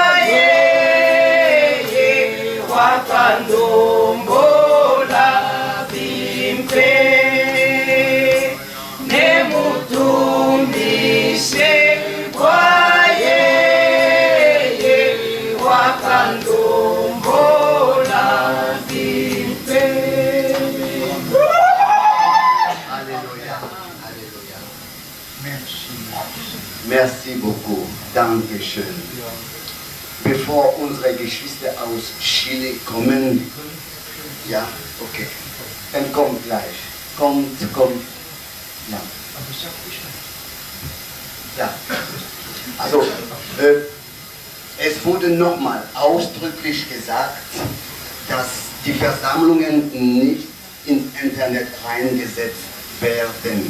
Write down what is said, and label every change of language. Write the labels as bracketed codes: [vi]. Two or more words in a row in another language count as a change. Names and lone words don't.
[lua] yeye wakandombola bimpe nemutumbishe kwa yeye wakandombola bimpe. [fr] Alléluia. Alléluia. Merci beaucoup. [de] Dankeschön. Bevor unsere Geschwister aus Chile kommen, ja, okay, dann kommt gleich. Kommt. Ja. Ja. Also, es wurde nochmal ausdrücklich gesagt, dass die Versammlungen nicht ins Internet reingesetzt werden.